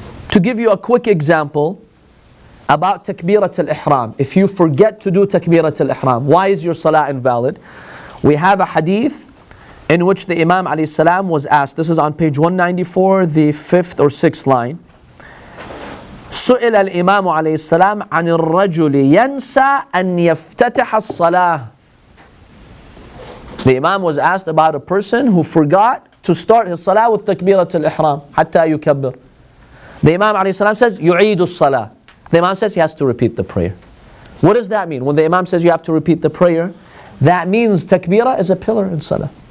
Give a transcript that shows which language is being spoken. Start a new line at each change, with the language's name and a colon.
English: To give you a quick example about Takbirat al-Ihram. If you forget to do Takbirat al-Ihram, why is your salah invalid? We have a hadith in which the Imam alayhi salam was asked, this is on page 194, the 5th or 6th line.
Arabic: سئل الإمام عليه السلام عن الرجل ينسى أن يفتتح الصلاة.
English: The Imam was asked about a person who forgot to start his salah with Takbirat al-Ihram
Arabic: حتى يكبر.
English: The Imam alayhi salam says
Arabic: يعيد الصلاة.
English: The Imam says he has to repeat the prayer. What does that mean? When the Imam says you have to repeat the prayer, that means takbirah is a pillar in salah.